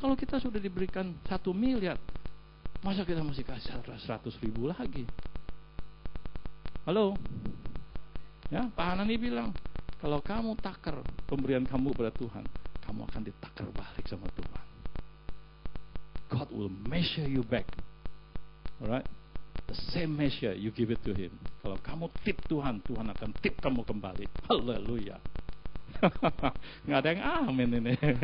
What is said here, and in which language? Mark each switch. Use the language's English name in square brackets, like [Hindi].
[Indonesian] Kalau kita sudah diberikan 1 miliar, masa kita masih kasih 100.000 lagi? Halo? Ya, Pak Hanani bilang, kalau kamu takar pemberian kamu kepada Tuhan, kamu akan ditakar balik sama Tuhan. [English] God will measure you back. Alright? The same measure you give it to Him. [Indonesian] Kalau kamu tip Tuhan, Tuhan akan tip kamu kembali. Haleluya. Nggak ada yang amin ini.